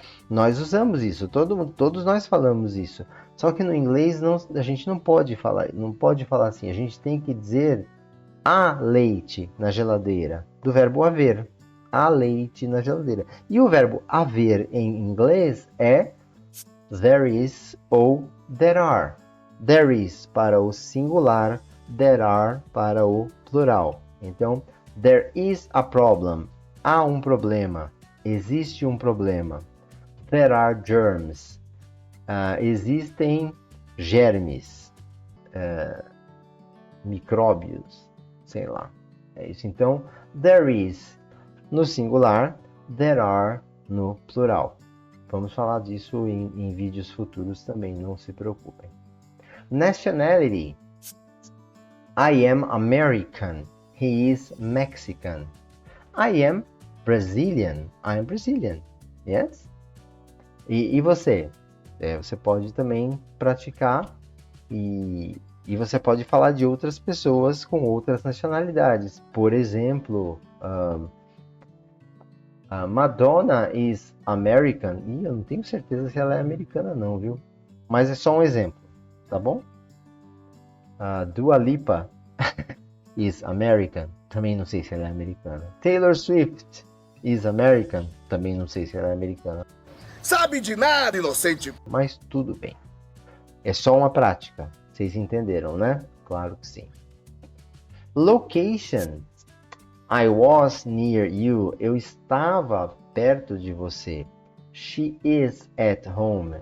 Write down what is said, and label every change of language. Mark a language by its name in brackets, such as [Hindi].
[Portuguese] Nós usamos isso, todos nós falamos isso. Só que no inglês a gente não pode falar assim. A gente tem que dizer há leite na geladeira, do verbo haver. Há leite na geladeira. E o verbo haver em inglês é there is ou there are. There is para o singular, there are para o plural. Então, [English] there is a problem. [Portuguese] Há um problema. Existe um problema. [English] There are germs. [Portuguese] Existem germes, micróbios, sei lá. É isso. Então, there is no singular, there are no plural. Vamos falar disso em vídeos futuros também, não se preocupem. [English] Nationality. I am American. He is Mexican. I am Brazilian. I am Brazilian. Yes? [Portuguese] E você? Você pode também praticar e E você pode falar de outras pessoas com outras nacionalidades. Por exemplo, a Madonna [English] is American. [Portuguese] E eu não tenho certeza se ela é americana não, viu? Mas é só um exemplo, tá bom? [English] A Dua Lipa is American. [Portuguese] Também não sei se ela é americana. [English] Taylor Swift is American. [Portuguese] Também não sei se ela é americana. Sabe de nada, inocente. Mas tudo bem. É só uma prática. Vocês entenderam, né? Claro que sim. [English] Location. I was near you. [Portuguese] Eu estava perto de você. [English] She is at home.